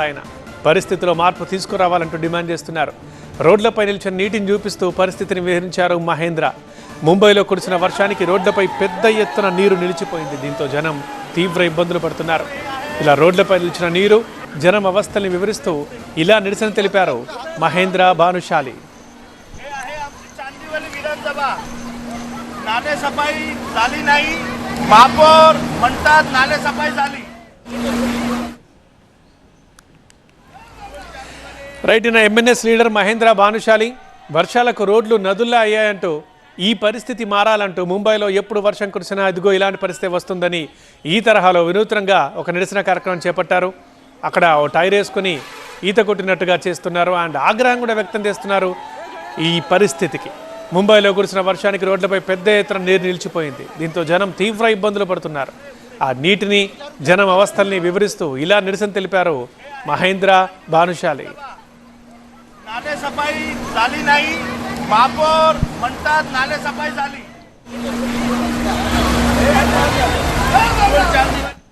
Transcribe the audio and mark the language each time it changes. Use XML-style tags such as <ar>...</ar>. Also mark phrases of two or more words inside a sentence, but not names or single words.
<te>ఆయన పరిస్థితిలో మార్పు తీసుకురావాలంటూ డిమాండ్ చేస్తున్నారు. రోడ్లపై నిలిచిన నీటిని చూపిస్తూ పరిస్థితిని వివరించారు మహేంద్ర. ముంబైలో కురిసిన వర్షానికి రోడ్లపై పెద్ద ఎత్తున నీరు నిలిచిపోయింది. దీంతో జనం తీవ్ర ఇబ్బందులు పడుతున్నారు. ఇలా రోడ్లపై నిలిచిన నీరు జనం అవస్థల్ని వివరిస్తూ ఇలా నిరసన తెలిపారు మహేంద్ర భానుశాలి.</te> <mr>नाले सफाई झाली नाही, महापौर म्हणतात नाले सफाई झाली.</mr> <te>రైట్. ఇన్ ఎంఎన్ఎస్ లీడర్ మహేంద్ర భానుశాలి వర్షాలకు రోడ్లు నదుల్లా అయ్యాయంటూ ఈ పరిస్థితి మారాలంటూ ముంబైలో ఎప్పుడు వర్షం కురిసినా అదిగో ఇలాంటి పరిస్థితి వస్తుందని ఈ తరహాలో వినూత్నంగా ఒక నిరసన కార్యక్రమం చేపట్టారు. అక్కడ ఓ టైర్ వేసుకుని ఈత కొట్టినట్టుగా చేస్తున్నారు. అండ్ ఆగ్రహం కూడా వ్యక్తం చేస్తున్నారు ఈ పరిస్థితికి. ముంబైలో కురిసిన వర్షానికి రోడ్లపై పెద్ద ఎత్తున నీరు నిలిచిపోయింది. దీంతో జనం తీవ్ర ఇబ్బందులు పడుతున్నారు. ఆ నీటిని జనం అవస్థల్ని వివరిస్తూ ఇలా నిరసన తెలిపారు మహేంద్ర భానుశాలి.</te> <mr>नाले सफाई झाली नाही, महापौर म्हणतात नाले सफाई झाली.</mr>